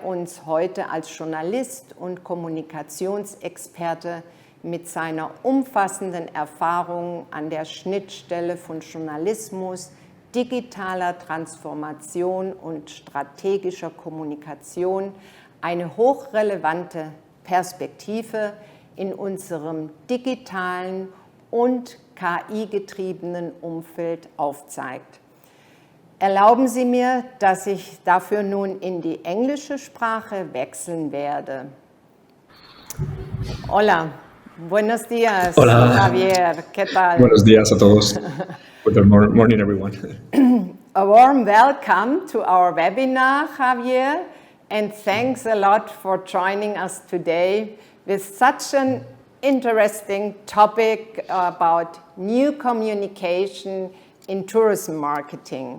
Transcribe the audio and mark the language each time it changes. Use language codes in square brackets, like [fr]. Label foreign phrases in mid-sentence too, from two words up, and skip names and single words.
[de] uns heute als Journalist und Kommunikationsexperte mit seiner umfassenden Erfahrung an der Schnittstelle von Journalismus, digitaler Transformation und strategischer Kommunikation eine hochrelevante Perspektive in unserem digitalen und KI-getriebenen Umfeld aufzeigt. Erlauben Sie mir, dass ich dafür nun in die englische Sprache wechseln werde. [es] Hola, buenos días, Hola. Javier, ¿qué tal? Buenos días a todos. [en] Good morning, everyone. A warm welcome to our webinar, Javier, and thanks a lot for joining us today with such an interesting topic about new communication in tourism marketing.